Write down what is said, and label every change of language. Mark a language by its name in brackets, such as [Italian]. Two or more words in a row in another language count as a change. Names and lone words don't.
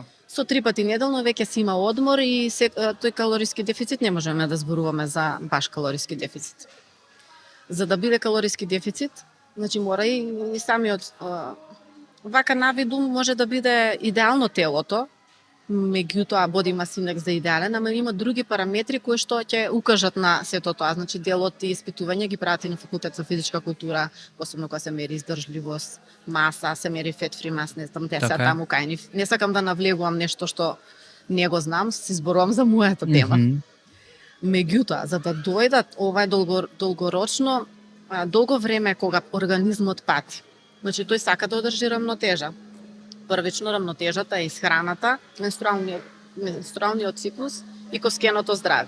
[Macedonian] Со 3 пати неделно веќе си има одмор и тој калориски дефицит не можеме да зборуваме за баш калориски дефицит. За да биде калориски дефицит, значи мора и самиот вака навиду може да биде идеално телото, меѓутоа [English] body mass index [Macedonian] за идеален, ама има други параметри кои што ќе укажат на сето тоа. Значи делот и испитување ги прават и на факултет за физичка култура, посебно кога се мери издржливост, маса, се мери [English] fat free mass, [Macedonian] не знам, те се таму кај нив. Не сакам да навлегувам нешто што не го знам, си зборувам за мојата тема. Меѓутоа, за да дојдат овај долгорочно, долго време кога организмот пати. Значи тој сака да одржи рамнотежа. Првично рамнотежата е исхраната, менструалниот циклус и коскеното здравје.